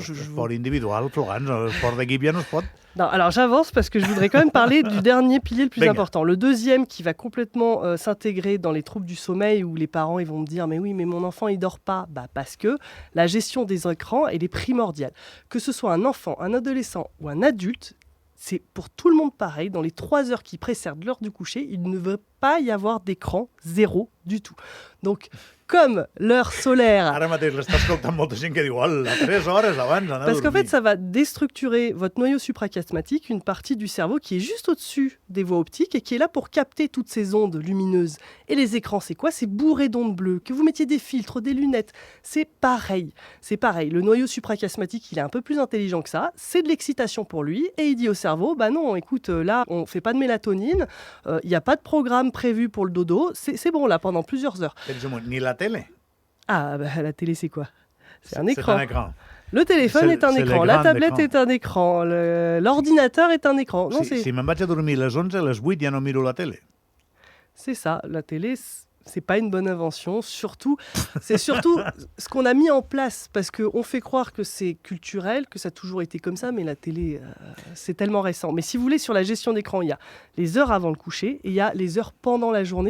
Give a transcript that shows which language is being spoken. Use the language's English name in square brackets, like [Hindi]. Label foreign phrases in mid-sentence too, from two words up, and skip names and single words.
[Catalan] Sport individual, Florence, [French] le sport d'équipe [Catalan] ja no es pot. [French] Non, alors j'avance parce que je voudrais quand même parler du dernier pilier le plus important. Le deuxième qui va complètement s'intégrer dans les troubles du sommeil où les parents ils vont me dire mais oui mais mon enfant il dort pas. Parce que la gestion des écrans elle est primordiale. Que ce soit un enfant, un adolescent ou un adulte, c'est pour tout le monde pareil. Dans les 3 heures qui précèdent l'heure du coucher, il ne veut pas y avoir d'écran, zéro du tout. Donc, comme l'heure solaire... [Catalan] Ara mateix l'està escoltant molta gent que diu hola, 3 hores abans d'anar a dormir. [French] Parce qu'en fait, ça va déstructurer votre noyau suprachiasmatique, une partie du cerveau qui est juste au-dessus des voies optiques et qui est là pour capter toutes ces ondes lumineuses. Et les écrans, c'est quoi? C'est bourré d'ondes bleues. Que vous mettiez des filtres, des lunettes, c'est pareil. C'est pareil. Le noyau suprachiasmatique, il est un peu plus intelligent que ça. C'est de l'excitation pour lui. Et il dit au cerveau, bah non, écoute, là, on fait pas de mélatonine. Il n'y a pas de programme prévu pour le dodo. C'est bon, là, pendant plusieurs heures. [Catalan] Ni la télé. [French] Ah, bah, la télé, c'est quoi? C'est un écran. C'est un écran. Le téléphone est un écran, la tablette est un écran, l'ordinateur est un écran. [Catalan] Non, si me'n vaig a dormir a les 11, a les 8 ja no miro la télé. [French] C'est ça, la télé, c'est pas une bonne invention. C'est surtout ce qu'on a mis en place, parce qu'on fait croire que c'est culturel, que ça a toujours été comme ça, mais la télé, c'est tellement récent. Mais si vous voulez, sur la gestion d'écran, il y a les heures avant le coucher et il y a les heures pendant la journée.